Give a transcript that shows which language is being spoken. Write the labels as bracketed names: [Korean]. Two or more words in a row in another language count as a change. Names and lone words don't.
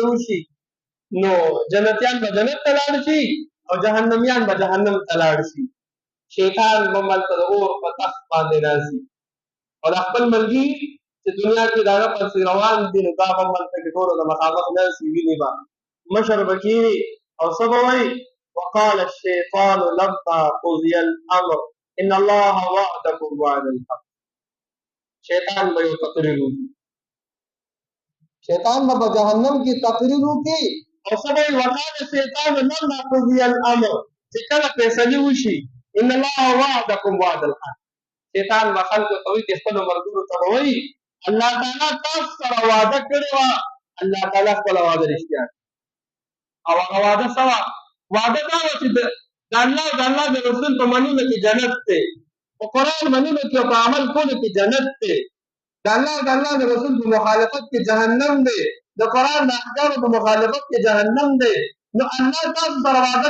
[Pashto] وشي نو جنتیان به جنت ته لاړ شي او جهنميان به جهنم ته لاړ شي شیطان به ملته د اور په تخت باندې راځي او د خپل ملګري چې دنیا کې د هغه پسې روان دي نو دا به ملته کې ټولو د مخامخ ناستي ویني به مشر به کښېني او څه به وایي [Arabic] وقال الشیطان لما قضي الامر ان الله وعدكم وعد الحق [Pashto] شیطان به یو تقریر وکړي شیطان به په جهنم کې تقریر وکړي او څه به وایي [Arabic] وقال الشیطان لما قضي الامر [Pashto] چې کله فیصلې وشي [Arabic] ان الله وعدكم وعد الحق [Pashto] شیطان به خلکو ته وایي چې خپلو ملګرو ته به وایي الله تعالی تاسو سره وعده کړې وه الله تعالی خپله وعده رښتیا او هغه وعده څه وه وعده دا وه چې د الله د رسول په منلو کې جنت دی په قرآن منلو کې او په عمل کولو کې جنت دی د الله د رسول په مخالفت کې جهنم دی د قرآن د احکامو په مخالفت کې جهنم دی نو الله تاسو سره وعده